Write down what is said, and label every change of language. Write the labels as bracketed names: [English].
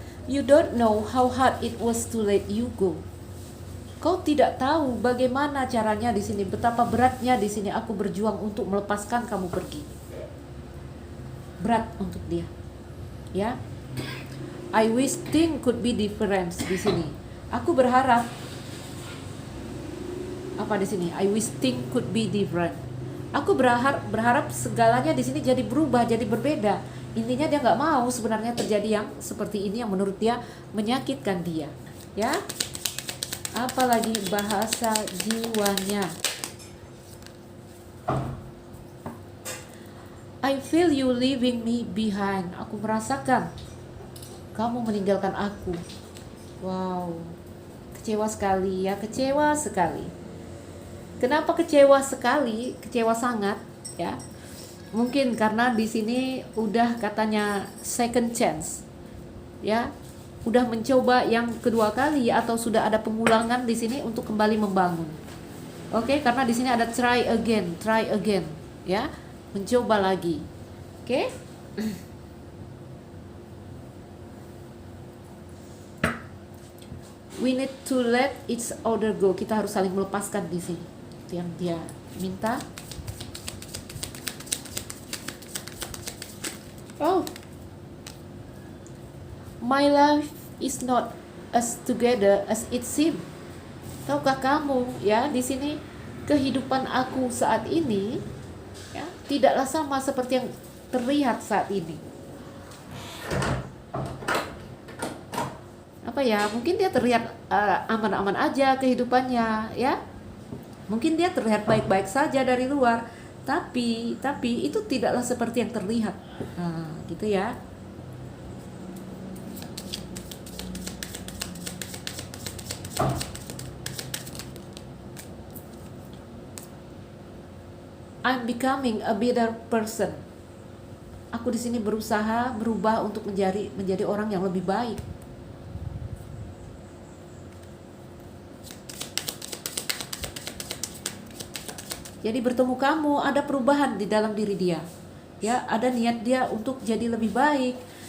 [English] You don't know how hard it was to let you go. [Indonesian] Kau tidak tahu bagaimana caranya di sini, betapa beratnya di sini aku berjuang untuk melepaskan kamu pergi. Berat untuk dia. Ya. [English] I wish things could be different [Indonesian] di sini. Aku berharap apa di sini? [English] I wish things could be different. [Indonesian] Aku berharap segalanya di sini jadi berubah, jadi berbeda. Intinya dia nggak mau sebenarnya terjadi yang seperti ini yang menurut dia menyakitkan dia. Ya. Apalagi bahasa jiwanya. [English] I feel you leaving me behind. [Indonesian] Aku merasakan kamu meninggalkan aku. Wow. Kecewa sekali ya, kecewa sekali. Kenapa kecewa sekali? Kecewa sangat ya. Mungkin karena di sini udah katanya [English] second chance. [Indonesian] Ya. Udah mencoba yang kedua kali atau sudah ada pengulangan di sini untuk kembali membangun. Oke, karena di sini ada [English] try again, [Indonesian] ya. Mencoba lagi. Oke? [English] We need to let each other go. [Indonesian] Kita harus saling melepaskan di sini. Itu yang dia minta. [English] Oh, my life is not as together as it seems. [Indonesian] Tahukah kamu ya, di sini kehidupan aku saat ini ya tidaklah sama seperti yang terlihat saat ini. Apa ya? Mungkin dia terlihat aman-aman aja kehidupannya ya. Mungkin dia terlihat baik-baik saja dari luar, tapi itu tidaklah seperti yang terlihat. Nah, gitu ya. [English] I'm becoming a better person. [Indonesian] Aku di sini berusaha berubah untuk menjadi orang yang lebih baik. Jadi bertemu kamu ada perubahan di dalam diri dia. Ya, ada niat dia untuk jadi lebih baik.